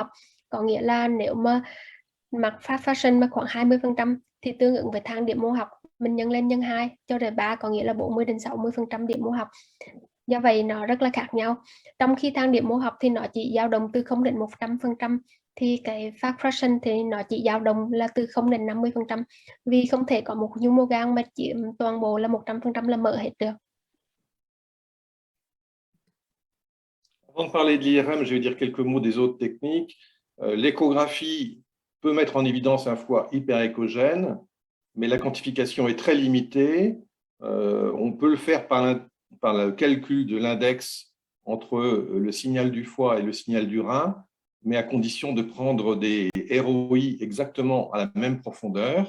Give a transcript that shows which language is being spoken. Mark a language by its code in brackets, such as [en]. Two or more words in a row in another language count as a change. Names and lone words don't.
[vi] Có nghĩa là nếu mà mặt [en] fat fraction [vi] mà khoảng 20% thì tương ứng với thang điểm mô học, mình nhân lên nhân 2 cho đến 3, có nghĩa là 40 đến 60% điểm mô học. Do vậy nó rất là khác nhau. Trong khi thang điểm mô học thì nó chỉ dao động từ 0 đến 100%, thì cái [en] fat fraction [vi] thì nó chỉ dao động là từ 0 đến 50%, vì không thể có một nhu mô gan mà chiếm toàn bộ là 100% là mỡ hết được. [fr] Avant de parler de l'IRM, je vais dire quelques mots des autres techniques. L'échographie peut mettre en évidence un foie hyperéchogène, mais la quantification est très limitée. On peut le faire par le calcul de l'index entre le signal du foie et le signal du rein, mais à condition de prendre des ROI exactement à la même profondeur.